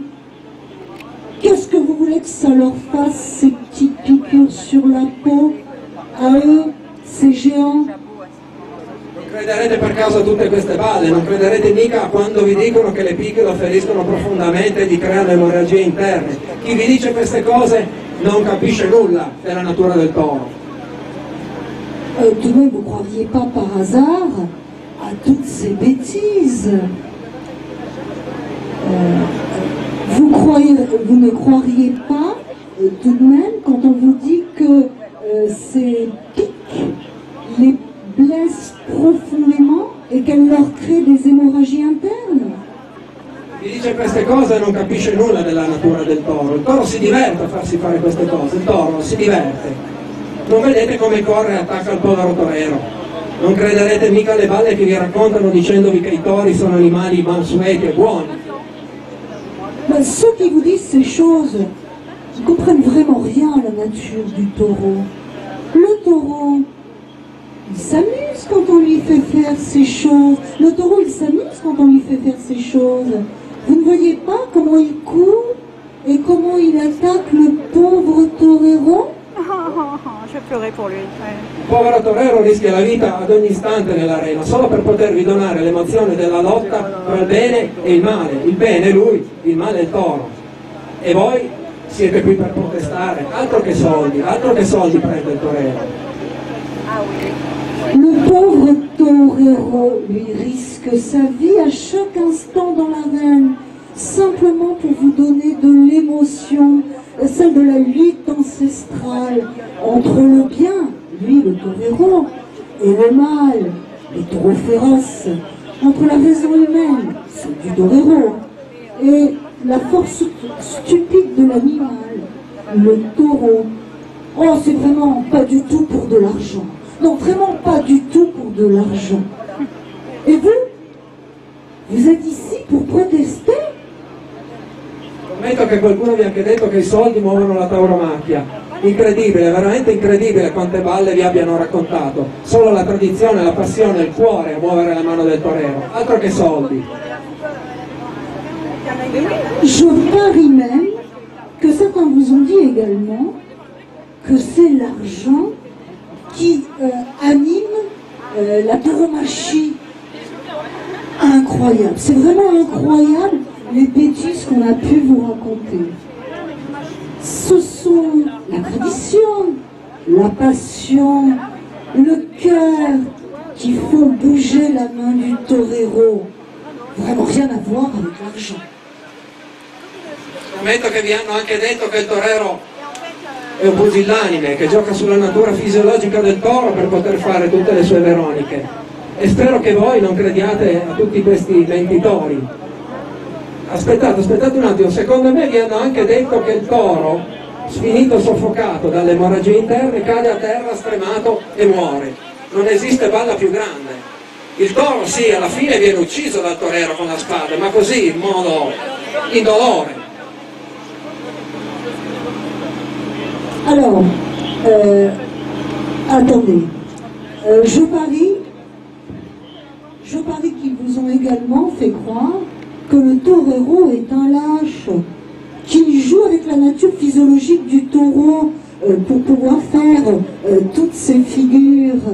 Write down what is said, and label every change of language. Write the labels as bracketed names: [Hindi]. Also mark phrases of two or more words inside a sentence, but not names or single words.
[French] Qu'est-ce que vous voulez que ça leur fasse, ces petites piqûres sur la peau? À eux, ces géants? [Italian] Non crederete per caso a tutte queste balle, non crederete mica quando vi dicono che le picche lo feriscono profondamente e gli creano emorragie interne. Chi vi dice queste cose non capisce nulla della natura del toro. [French] Tout de même, vous ne croiriez pas par hasard à toutes ces bêtises. Vous ne croiriez pas tout de même quand on vous dit que ces pics les blessent profondément et qu'elles leur créent des hémorragies internes? [Italian] Chi dice queste cose non capisce nulla della natura del toro. Il toro si diverte a farsi fare queste cose, il toro si diverte. Non vedete come corre e attacca il povero torero. Non crederete mica alle balle che vi raccontano dicendovi che i tori sono animali mansueti e buoni. [French] Ben, ceux qui vous disent ces choses ne comprennent vraiment rien à la nature du taureau. Le taureau, il s'amuse quand on lui fait faire ces choses. Le taureau, il s'amuse quand on lui fait faire ces choses. Vous ne voyez pas comment il court et comment il attaque le pauvre torero? Je vais pleurer pour lui. Ouais. [Italian] Il povero torero rischia la vita ad ogni istante nell'arena solo per potervi donare l'emozione della lotta tra il bene e il male. Il bene è lui, il male è il toro. E voi siete qui per protestare. Altro che soldi prende il torero. [French] Le pauvre torero, lui, risque sa vie à chaque instant dans l'arène, simplement pour vous donner de l'émotion, celle de la lutte ancestrale entre le bien, lui le torero, et le mal, les taureaux féroces, entre la raison humaine, celle du torero, et la force stupide de l'animal, le taureau. Oh, c'est vraiment pas du tout pour de l'argent. Non, vraiment pas du tout pour de l'argent. Et vous êtes ici pour protester? [Italian] Scommetto che qualcuno vi ha anche detto che i soldi muovono la tauromachia. Incredibile, veramente incredibile quante balle vi abbiano raccontato. Solo la tradizione, la passione, il cuore a muovere la mano del torero, altro che soldi. [French] Je parie même que certains vous ont dit également que c'est l'argent qui anime la tauromachie. Incroyable, c'est vraiment incroyable les bêtises qu'on a pu vous raconter. Ce sont la tradition, la passion, le cœur qui font bouger la main du torero. Vraiment rien à voir avec l'argent. [Italian] Scommetto che vi hanno anche detto che il torero è un pusillanime, che gioca sulla natura fisiologica del toro per poter fare tutte le sue veroniche. E spero che voi non crediate a tutti questi mentitori. Aspettate un attimo, secondo me vi hanno anche detto che il toro, finito soffocato dalle emorragie interne, cade a terra stremato e muore. Non esiste balla più grande. Il toro sì, alla fine viene ucciso dal torero con la spada, ma così, in modo indolore. [French] Alors, attendez, je parie qu'ils vous ont également fait croire que le torero est un lâche, qu'il joue avec la nature physiologique du taureau pour pouvoir faire toutes ces figures.